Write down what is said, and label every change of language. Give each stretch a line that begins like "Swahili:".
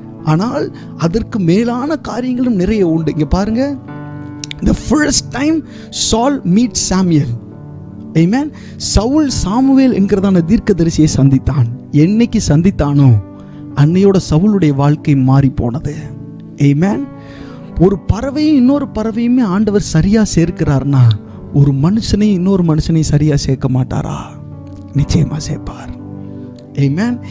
Tamil: ஆனால் அதற்கு மேலான காரியங்களும் நிறைய உண்டு. இங்க பாருங்க,
English: the first time Saul meets Samuel.
Tamil: Amen. Saul Samuel என்கிறதான தீர்க்கதரிசியை சந்தித்தான். என்னைக்கு சந்தித்தானோ அன்னையோட சவுளுடைய வாழ்க்கை மாறி போனது. ஆமென். ஒரு பறவையும் இன்னொரு பறவையுமே ஆண்டவர் சரியா சேர்க்கிறார்னா, ஒரு மனுஷனை இன்னொரு மனுஷனை சரியா சேர்க்க மாட்டாரா? நிச்சயமா சேர்ப்பார். ஆமென்.